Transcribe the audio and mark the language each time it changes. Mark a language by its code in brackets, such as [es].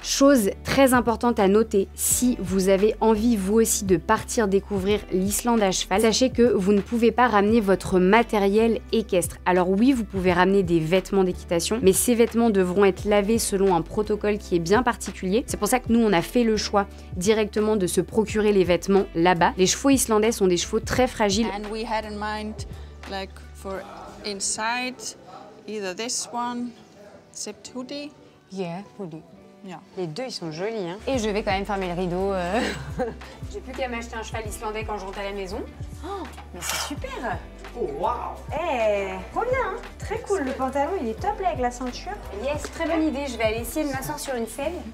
[fr] Chose très importante à noter, si vous avez envie vous aussi de partir découvrir l'Islande à cheval, sachez que vous ne pouvez pas ramener votre matériel équestre. Alors oui, vous pouvez ramener des vêtements d'équitation, mais ces vêtements devront être lavés selon un protocole qui est bien particulier. C'est pour ça que nous, on a fait le choix directement de se procurer les vêtements là-bas. Les chevaux islandais sont des chevaux très fragiles. [en] And we had in mind, like for inside, either this one, zipped hoodie. Yeah, hoodie. Yeah. [fr] Les deux, ils sont jolis, hein. Et je vais quand même fermer le rideau. J'ai plus qu'à m'acheter un cheval islandais quand je rentre à la maison. Oh, mais c'est super. Oh, waouh! Eh, trop bien, hein. Très cool. Le pantalon, il est top là avec la ceinture. Yes, très bonne idée. Je vais aller essayer de m'asseoir sur une selle.